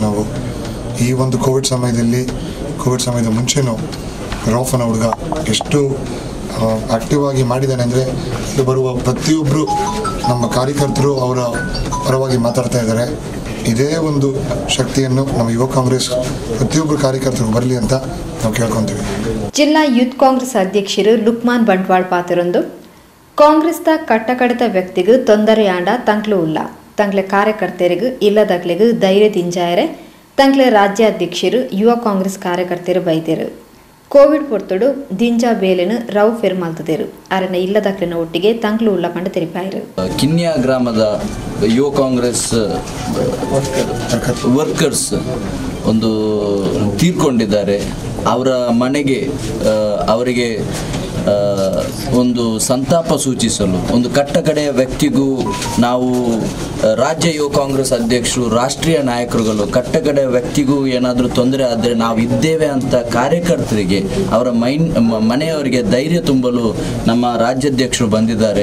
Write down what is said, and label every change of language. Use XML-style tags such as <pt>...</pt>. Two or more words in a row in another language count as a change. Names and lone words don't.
<kn>ನಾವು ಈ ಒಂದು ಕೋವಿಡ್ ಸಮಯದ ಮುಂಚೆನೂ ರೌಫನ ಹುಡುಗ ಎಷ್ಟು ಆಕ್ಟಿವ್ ಆಗಿ ಮಾಡಿದ್ದಾನೆ ಅಂದರೆ ಇಲ್ಲಿ ಬರುವ ಪ್ರತಿಯೊಬ್ಬರು ನಮ್ಮ ಕಾರ್ಯಕರ್ತರು ಅವರ ಪರವಾಗಿ ಮಾತಾಡ್ತಾ ಇದ್ದಾರೆ. ಇದೇ ಒಂದು ಶಕ್ತಿಯನ್ನು ನಮ್ಮ ಯುವ ಕಾಂಗ್ರೆಸ್ ಪ್ರತಿಯೊಬ್ಬರು ಕಾರ್ಯಕರ್ತರು ಬರಲಿ ಅಂತ ನಾವು ಕೇಳ್ಕೊತೀವಿ.</kn> <tcy>ಜಿಲ್ಲಾ ಯೂತ್ ಕಾಂಗ್ರೆಸ್ ಅಧ್ಯಕ್ಷರು ಲುಕ್ಮಾನ್ ಬಂಟ್ವಾಳ ಪಾತ್ರರೊಂದು ಕಾಂಗ್ರೆಸ್ದ ಕಟ್ಟಕಡಿತ ವ್ಯಕ್ತಿಗೂ ತೊಂದರೆಯಾಂಡ ತಂಕ್ಲು ಉಲ್ಲ ತಂಗ್ಲೆ ಕಾರ್ಯಕರ್ತರಿಗೂ ಇಲ್ಲದಕ್ಲೆಗೂ ಧೈರ್ಯ ದಿಂಜಾಯರೆ ತಂಗ್ಲೆ ರಾಜ್ಯಾಧ್ಯಕ್ಷರು ಯುವ ಕಾಂಗ್ರೆಸ್ ಕಾರ್ಯಕರ್ತರು ಬೈದರು. ಕೋವಿಡ್ ಪೊರ್ತುಡು ದಿಂಜಾ ಬೇಲೆನು ರೌಫ್ ಮಾಲ್ತದೇರು ಅರನ ಇಲ್ಲದಕ್ಲಿನ ಒಟ್ಟಿಗೆ ತಂಕ್ಲು ಉಲ್ಲ ಪಂಡ ತೆರಿಪಾಯರು.</tcy> <kn>ಕಿನ್ಯಾ ಗ್ರಾಮದ ಯುವ ಕಾಂಗ್ರೆಸ್ ವರ್ಕರ್ಸ್ ಒಂದು ತೀರ್ಕೊಂಡಿದ್ದಾರೆ. ಅವರ ಮನೆಗೆ ಅವರಿಗೆ ಒಂದು ಸಂತಾಪ ಸೂಚಿಸಲು ಒಂದು ಕಟ್ಟಕಡೆಯ ವ್ಯಕ್ತಿಗೂ ನಾವು ರಾಜ್ಯ ಯುವ ಕಾಂಗ್ರೆಸ್ ಅಧ್ಯಕ್ಷರು, ರಾಷ್ಟ್ರೀಯ ನಾಯಕರುಗಳು ಕಟ್ಟಕಡೆಯ ವ್ಯಕ್ತಿಗೂ ಏನಾದರೂ ತೊಂದರೆ ಆದರೆ ನಾವು ಇದ್ದೇವೆ ಅಂತ ಕಾರ್ಯಕರ್ತರಿಗೆ ಅವರ ಮನೆಯವರಿಗೆ ಧೈರ್ಯ ತುಂಬಲು ನಮ್ಮ ರಾಜ್ಯಾಧ್ಯಕ್ಷರು ಬಂದಿದ್ದಾರೆ.</kn>